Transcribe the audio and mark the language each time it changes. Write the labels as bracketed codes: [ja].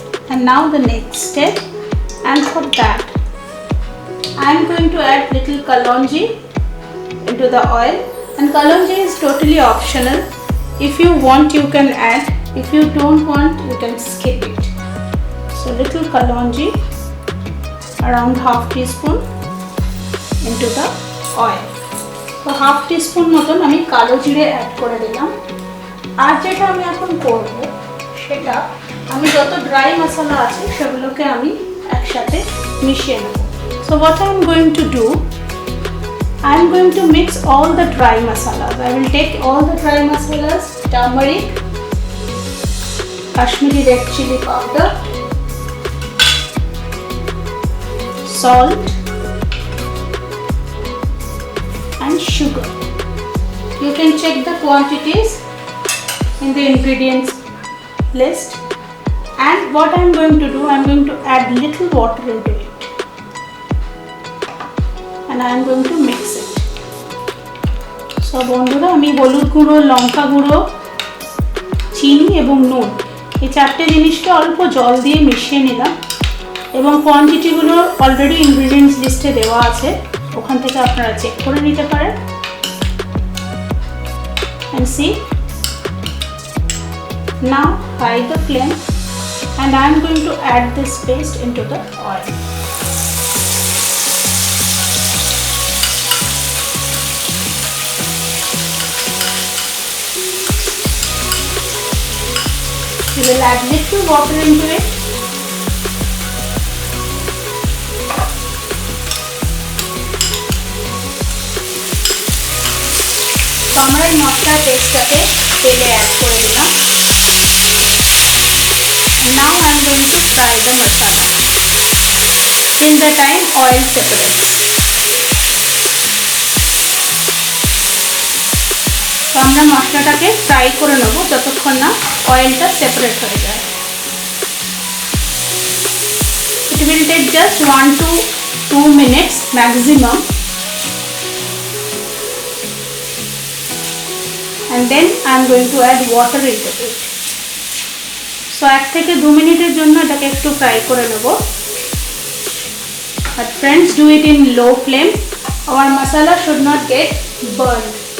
[en] And now the next step, and for that I am going to add little kalonji into the oil, and kalonji is totally optional. If you want you can add, if you don't want you can skip it. So little kalonji, around half teaspoon into the oil. So half teaspoon [bn] মতন আমি কালো জিরে add করে দিলাম। আর যেটা আমি এখন করব সেটা আমি যত ড্রাই মশলা আছে সেগুলোকে আমি একসাথে মিশিয়ে নেব। [en] So what I am going to do, I am going to mix all the dry masalas. I will take all the dry masalas, turmeric, Kashmiri red chili powder, salt and sugar. You can check the quantities in the ingredients list. And what I am going to do, I am going to add little water into it, and I am going to mix it. [bn] So বন্ধুরা আমি হলুদ গুঁড়ো, লঙ্কা গুঁড়ো, চিনি এবং নুন এই চারটে জিনিসকে অল্প জল দিয়ে মিশিয়ে নিলাম, এবং কোয়ান্টিটিগুলো অলরেডি ইনগ্রেডিয়েন্টস লিস্টে দেওয়া আছে, ওখান থেকে আপনারা চেক করে নিতে পারেন। [en] And see, now high the flame, and I am going to add this paste into the oil. You will add little water into it. [bn] So আমরা এই মশলার পেস্টটাকে তেলে অ্যাড করে দিলাম। [en] And now I am going to fry the masala till the time oil separates. [bn] তো আমরা মশলাটাকে fry করে নেব যতক্ষণ না অয়েলটা সেপারেট হয়ে যায়। [en] It will take just 1 to 2 minutes maximum, and then I am going to add water into it. [bn] So 1 থেকে 2 মিনিটের জন্য এটাকে একটু ফ্রাই করে নেব। [en] But friends, do it in low flame. Our masala should not get burned.